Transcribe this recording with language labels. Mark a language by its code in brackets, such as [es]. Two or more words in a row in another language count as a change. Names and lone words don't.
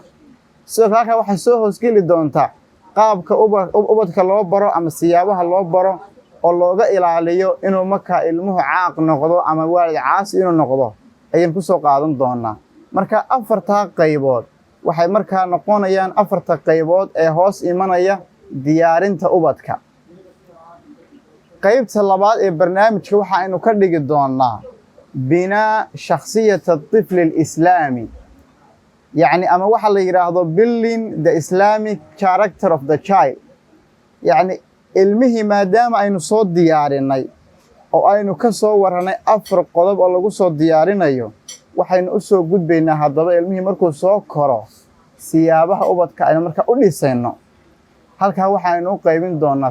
[so] sidoo kale waxay soo hoosgeli doontaa qaabka ubadka loo baro ama siyaabaha loo baro oo looga ilaaliyo inuu markaa ilmuhu caaq noqdo ama waalid caasi inuu noqdo ayaan ku soo qaadan doonaa. marka 4 qaybood waxay markaa noqonayaan 4 qaybood ee hoos imanaya diyaarinta ubadka. qaybta labaad ee barnaamijka waxa aynu ka dhigi doonaa [ar] بناء شخصية الطفل الإسلامي يعني أما [so] waxa la yiraahdo [en] building the Islamic character of the child [so] يعني ilmihii maadaama aynu soo diyaarinay oo aynu ka soo waranay 4 qodob oo lagu soo diyaarinayo waxaynu u soo gudbaynaa haddaba ilmihii markuu soo koro siyaabaha ubadka aynu markaa u dhisayno halkaa waxaynu u qaybin doonaa